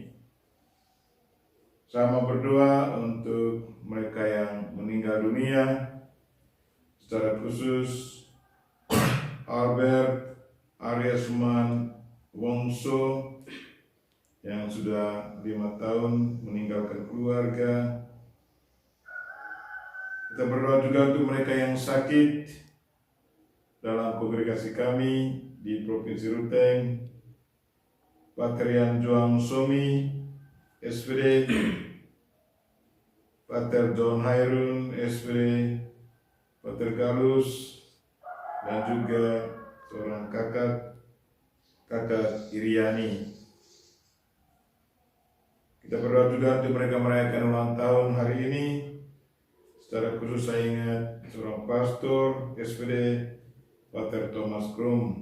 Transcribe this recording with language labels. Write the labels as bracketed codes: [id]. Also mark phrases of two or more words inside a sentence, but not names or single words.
[id] Saya mau berdoa untuk mereka yang meninggal dunia, secara khusus Albert Aryasman Wongso yang sudah 5 tahun meninggalkan keluarga. Kita berdoa juga untuk mereka yang sakit dalam kongregasi kami di Provinsi Ruteng, Pater Yan Joang Somi, SPD, Pater John Hairun, SPD, Pater Galus, dan juga seorang kakak Iriani. Kita berdoa juga untuk mereka merayakan ulang tahun hari ini. Secara khusus saya ingat seorang pastor SPD, Pater Thomas Krum.